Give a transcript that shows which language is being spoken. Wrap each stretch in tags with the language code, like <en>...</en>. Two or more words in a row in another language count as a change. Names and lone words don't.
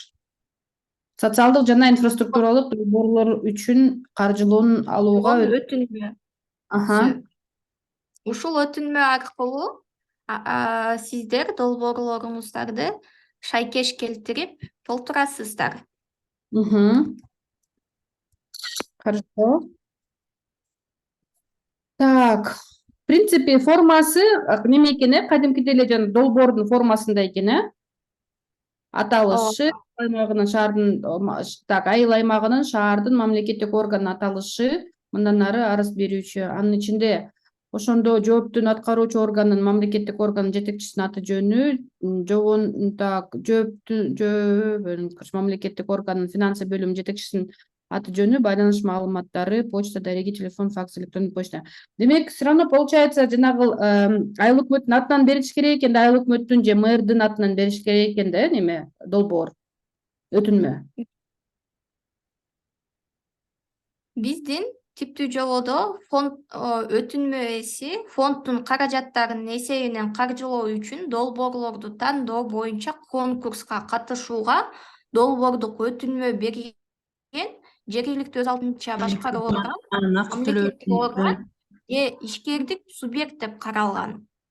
<ky>Социалдык жана инфраструктуралык долбоорлор үчүн каржылоону алууга өтүнмө. Ушул өтүнмө аркылуу сиздер долбоорлоруңуздарды шайкеш келтирип толтурасыздар.</ky> <ru>Хорошо. Так, в принципе,</ru> <ky>формасы неме экен, кадимкидей эле жана долбоордун формасында экен, аталышы, айыл аймагынын, шаардын мамлекеттик органынын аталышы, мындан ары арыз берүүчү. Анын ичинде ошондо жооптун аткаруучу органдын, мамлекеттик органдын жетекчисинин аты жөнү, мамлекеттик органдын финансы бөлүмүнүн жетекчисинин аты жөнү, байланыш маалыматтары, почта, дареги, телефон, факс, электрондук почта. Демек,</ky> <ru>все равно получается,</ru> <ky>жанагы айыл өкмөттүн атынан бериш керек экен да, айыл өкмөттүн же мэрдин атынан бериш керек экен да, неме, долбоор, өтүнмө. Биздин типтүү жободо фонд өтүнмө ээси фонддун каражаттарынын эсебинен каржылоо үчүн долбоорлорду тандоо боюнча конкурска катышууга долбоордук өтүнмө берген жергиликтүү өз алдынча башкаруу орган, мамлекеттик орган же ишкердик субъект деп каралган.</ky>